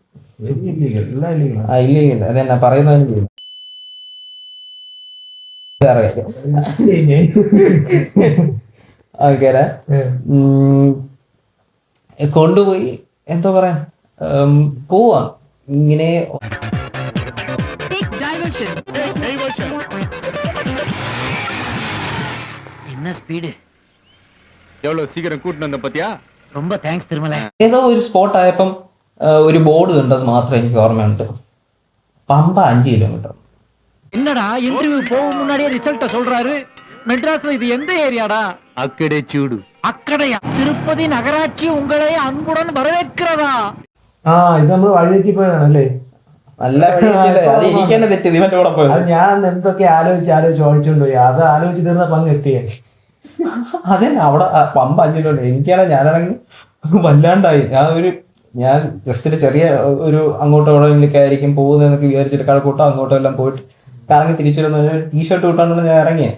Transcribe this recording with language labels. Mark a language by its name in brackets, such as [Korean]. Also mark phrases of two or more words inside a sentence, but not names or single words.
[Malayalam] ഇല്ലീഗൽ അതെന്നാ പറയുന്നതിന് ചെയ്യും. വേറെ കാര്യം അങ്ങനെ കൊണ്ടുപോയി എന്താ പറയാ പോവാ ഇങ്ങനെ. [Tamil] என்ன ஸ்பீடு, எவ்வளவு சீக்கிரம் கூட்டிட்டு வந்த பத்தியா? ரொம்ப தேங்க்ஸ் திருமலை. [Malayalam] ഏതോ ഒരു സ്പോട്ട് ആയപ്പം ഒരു ബോർഡ് കണ്ടത് മാത്രം എനിക്ക് ഓർമ്മയുണ്ട്. പമ്പ 5 കിലോമീറ്റർ. [Tamil] என்னடா இன்டர்வியூ போகும் முன்னாடியே ரிசல்ட்ட சொல்றாரு. மெட்ராஸ்ல இது எந்த ஏரியாடா? [Telugu] అక్కడే చూడు. [Tamil] அக்கடையா? திருப்பதி நகராட்சி உங்களை அன்புடன் வரவேற்கிறதா? [Malayalam] ഇത് നമ്മൾ വഴിയേക്ക് പോയതാണല്ലേ? നല്ല അത് എനിക്ക് തന്നെ തെറ്റിയത്, ഇവന്റെ കൂടെ പോയത്. അത് ഞാൻ എന്തൊക്കെ ആലോചിച്ച് ഓടിച്ചോണ്ട് പോയി. അത് ആലോചിച്ച് തീർന്ന പങ്ക് എത്തിയേ. അതെ, അവിടെ പമ്പ 5 കിലോമീറ്റർ. ഞാനാണെങ്കിൽ വല്ലാണ്ടായി. ഞാൻ ജസ്റ്റ് ഒരു ചെറിയ ഒരു അങ്ങോട്ടോ എവിടെയൊക്കെ ആയിരിക്കും പോകുന്നതെന്നൊക്കെ വിചാരിച്ചിട്ട് കഴക്കൂട്ടോ അങ്ങോട്ടോ എല്ലാം പോയിട്ട് കറങ്ങി തിരിച്ചു വരുന്ന ടീഷർട്ട് കിട്ടാണ്ട് ഞാൻ ഇറങ്ങിയേ.